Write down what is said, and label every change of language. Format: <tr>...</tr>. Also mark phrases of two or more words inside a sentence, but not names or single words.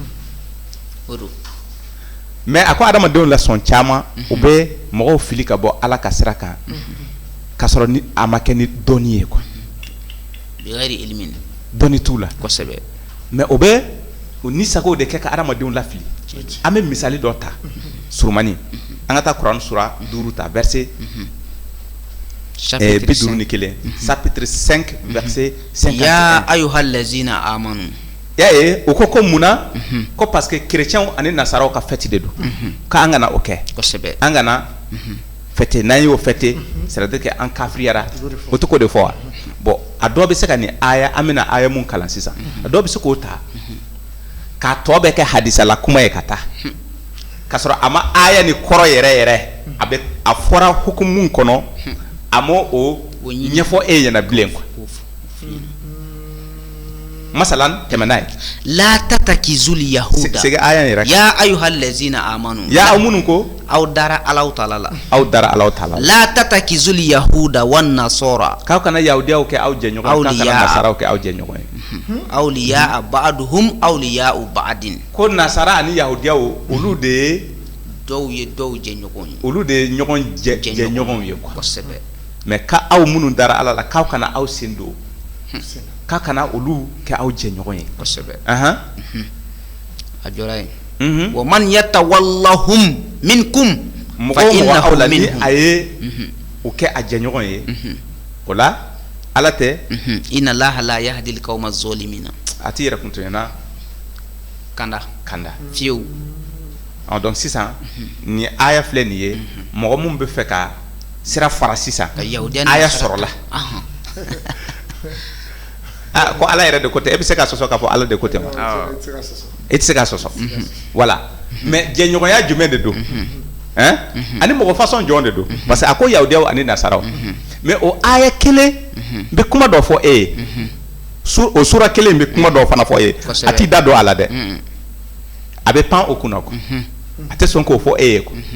<bm>mais a ko adamadenw la sɔn caman u bɛ mɔgɔw fili ka bɔ ala ka sira kan k'a sɔrɔ ni a ma kɛ ni dɔnni ye quoi dɔnni t'u la kosɛbɛ mais o bɛ ni sago de kɛ ka adamadenw lafili an bɛ misali dɔ ta surumani an ka taa kuranɛ sura 5 ta</bm> <fr>verset chapitre 5 verset 51</fr> <ar>يا أيها الذين آمنوا</ar> <bm>y'a ye o ko munna ko</bm> <fr>parce que</fr> <bm>chrétiens ani nasaraw ka fête de don k'an kana o kɛ kosɛbɛ an kana fête n'an y'o fête</bm> <fr>c'est-à-dire que</fr> <bm>an kafiriyara o tɛ ko de fɔ wa bon a dɔw bɛ se ka nin aya an bɛna aya mun kalan sisan a dɔw bɛ se k'o ta k'a tɔ bɛ kɛ hadisala kuma ye ka taa k'a sɔrɔ a ma aya ni kɔrɔ yɛrɛ a bɛ a fɔra hukumu kɔnɔ a m'o o ɲɛfɔ e ɲɛna bilen quoi masalan tɛmɛna ye</bm> <ar>لا تتخذوا اليهود</ar> <bm>sege aya yɛrɛ</bm> <ar>يا أيها الذين آمنوا</ar> <bm>ya minnu ko aw dara Allahu ta'ala la</bm> <ar>لا تتخذوا اليهود والنصارى</ar> <bm>k'aw kana yahudiyaw kɛ aw jɛɲɔgɔn k'aw kana nasaraw kɛ aw jɛɲɔgɔn ye</bm> <ar>أولياء بعضهم أولياء بعض</ar> <bm>ko nasara ani yahudiyaw olu de ye dɔw ye dɔw jɛɲɔgɔn ye olu de ye ɲɔgɔn jɛɲɔgɔn ye quoi kosɛbɛ mais ka aw minnu dara Ala la k'aw kana aw sen don k'a kana olu kɛ aw jɛɲɔgɔn ye kosɛbɛ a jɔra yen</bm> <ar>ومن يتولهم منكم فإنه منهم</ar> <bm>a ye o kɛ a jɛɲɔgɔn ye o la Ala tɛ</bm> <ar>إن الله لا يهدي القوم الظالمين</ar> <bm>a ti yɛrɛ kuntonyana kanda fiyewu donc sisan ni aya filɛ nin ye mɔgɔ mun bɛ fɛ ka sira fara sisan aya sɔrɔla ko Ala yɛrɛ de ko tɛ e bɛ se ka sɔsɔ k'a fɔ Ala de ko tɛ ma e tɛ se ka sɔsɔ voilà mais jɛɲɔgɔnya jumɛn de don ani mɔgɔ façon jɔn de don</bm> <fr>parce que</fr> <bm>a ko yahudiyaw ani nasaraw mais o aya kelen bɛ kuma dɔ fɔ e ye o sura kelen bɛ kuma dɔ fana fɔ e ye a t'i da don a la dɛ a bɛ pan o kunna quoi a tɛ sɔn k'o fɔ e ye quoi</bm>